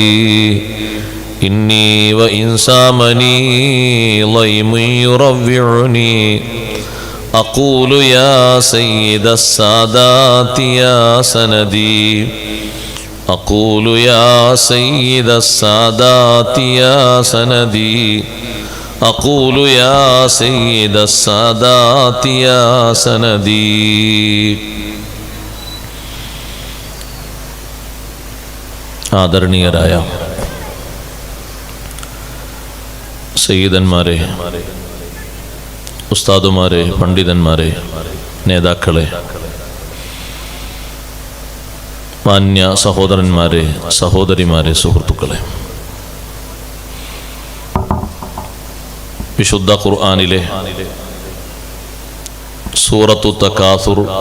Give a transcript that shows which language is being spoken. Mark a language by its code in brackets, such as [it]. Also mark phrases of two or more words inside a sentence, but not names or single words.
[ar] إني وإن سامني ضيم يروعني، أقول يا سيد السادات يا سندي. أقول يا سيد السادات يا سندي. أقول يا سيد السادات يا سندي. [ml] ആദരണീയരായ സയ്യിദന്മാരെ, ഉസ്താദുമാരെ, പണ്ഡിതന്മാരെ, നേതാക്കളെ, മാന്യ സഹോദരന്മാരെ, സഹോദരിമാരെ, സുഹൃത്തുക്കളെ, വിശുദ്ധ ഖുർആനിലെ സൂറത്തു തകാസുർ